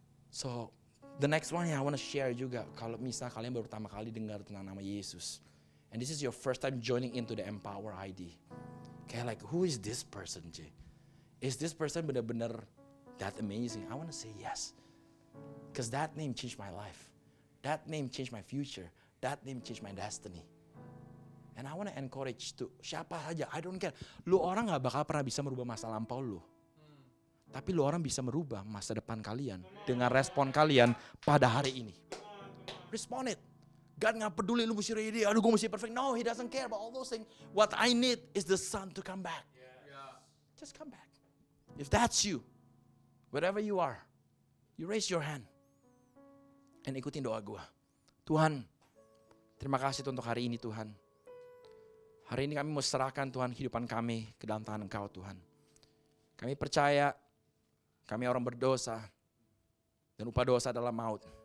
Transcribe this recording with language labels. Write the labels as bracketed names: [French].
[English] So the next one yang I want to share juga, [Indonesian] kalau misal kalian baru pertama kali dengar tentang nama Yesus, [English] and this is your first time joining into the Empower ID, kayak like who is this person, J? Is this person benar-benar that amazing? I want to say yes, because that name changed my life. That name changed my future. That name changed my destiny. And I want to encourage to [Indonesian] siapa saja, [English] I don't care. [Indonesian] Lu orang gak bakal pernah bisa merubah masa lampau lu. Tapi lu orang bisa merubah masa depan kalian dengan respon kalian pada hari ini. [English] Respond it. [Indonesian] God gak peduli lu mesti ready, aduh gue mesti perfect. [English] No, He doesn't care about all those things. What I need is the Son to come back. Just come back. If that's you, wherever you are, you raise your hand. [Indonesian] And ikutin doa gue. Tuhan, terima kasih untuk hari ini Tuhan. Hari ini kami mau serahkan Tuhan kehidupan kami ke dalam tangan Engkau Tuhan. Kami percaya kami orang berdosa dan upah dosa adalah maut.